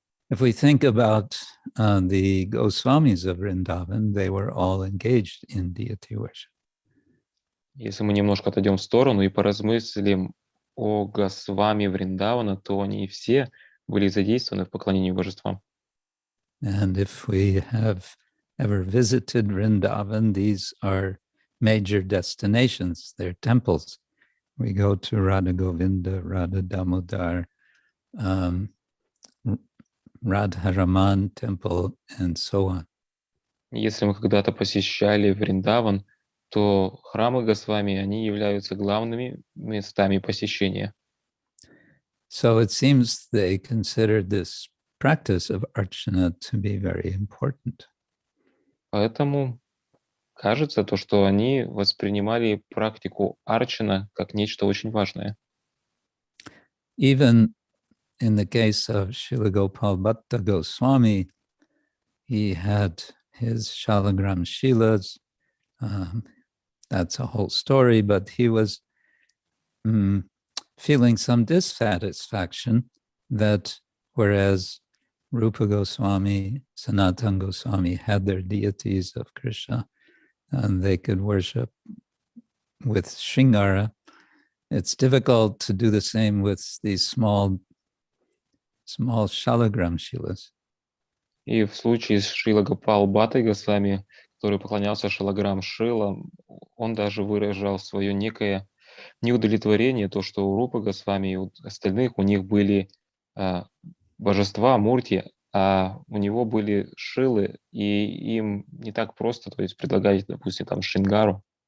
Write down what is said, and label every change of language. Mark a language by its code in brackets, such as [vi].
[en] If we think about the Goswamis of Vrindavan, they were all engaged in deity worship. [ru] Если мы немножко отойдем в сторону и поразмыслим о Госвами Вриндавана, то они все были задействованы в поклонении божествам. [en] And if we have ever visited Vrindavan, these are major destinations. They're temples. We go to Radha Govinda, Radha Damodar, Radharaman temple, and so on. [ru] Если мы когда-то посещали Вриндаван, то храмы Госвами, они являются главными местами посещения. [en] So it seems they considered this practice of Archana to be very important. [ru] Поэтому кажется то, что они воспринимали практику Арчана как нечто очень важное. [en] Even in the case of Srila Gopal Bhatta Goswami, he had his Shalagram Shilas. That's a whole story, but he was feeling some dissatisfaction that whereas Rupa Goswami, Sanatana Goswami had their deities of Krishna and they could worship with Shringara, it's difficult to do the same with these small Shalagram Shilas. [ru] И в случае с Шрила Гопал Бхаттой Госвами, который поклонялся Шалаграм Шилам, он даже выражал свое некое неудовлетворение, то, что у Рупы Госвами и у остальных, у них были божества, мурти, а у него были шилы, и им не так просто, то есть предлагать, допустим, там Шингару.